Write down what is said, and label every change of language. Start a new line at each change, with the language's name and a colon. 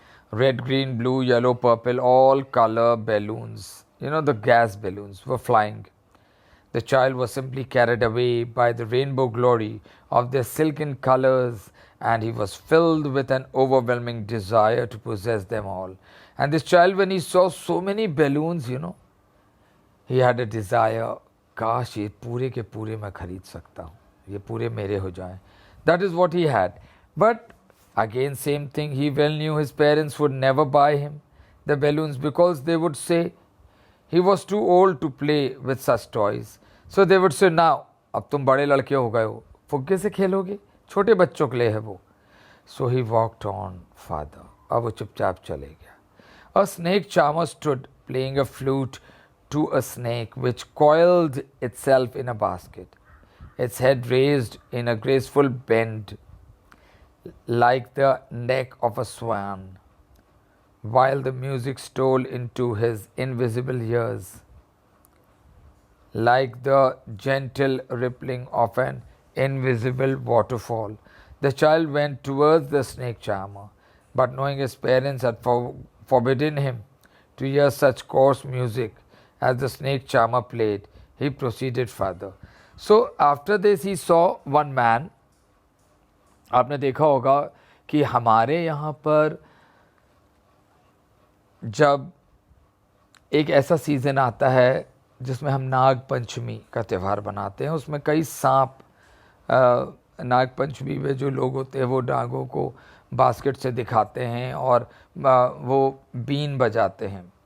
English: Red, green, blue, yellow, purple, all color balloons, the gas balloons were flying. The child was simply carried away by the rainbow glory of their silken colors, and he was filled with an overwhelming desire to possess them all. And this child, when he saw so many balloons, he had a desire,
Hindi: काश ये पूरे के पूरे मैं खरीद सकता हूँ, ये पूरे मेरे हो जाएं.
English: That is what he had. But again, same thing, he well knew his parents would never buy him the balloons, because they would say he was too old to play with such toys. So they would say, now,
Hindi: अब तुम बड़े लड़के हो गए हो, फुग्गे से खेलोगे, छोटे बच्चों के लिए है वो.
English: So he walked on farther.
Hindi: अब वो चुपचाप चले गया.
English: A snake charmer stood playing a flute to a snake which coiled itself in a basket, its head raised in a graceful bend like the neck of a swan, while the music stole into his invisible ears like the gentle rippling of an invisible waterfall. The child went towards the snake charmer, but knowing his parents had forbidden him to hear such coarse music as the snake charmer played, he proceeded further. So after this he saw one man.
Hindi: आपने देखा होगा कि हमारे यहाँ पर जब एक ऐसा सीज़न आता है जिसमें हम नाग पंचमी का त्यौहार बनाते हैं, उसमें कई सांप, नाग पंचमी में जो लोग होते हैं वो नागों को बास्केट से दिखाते हैं और वो बीन बजाते हैं.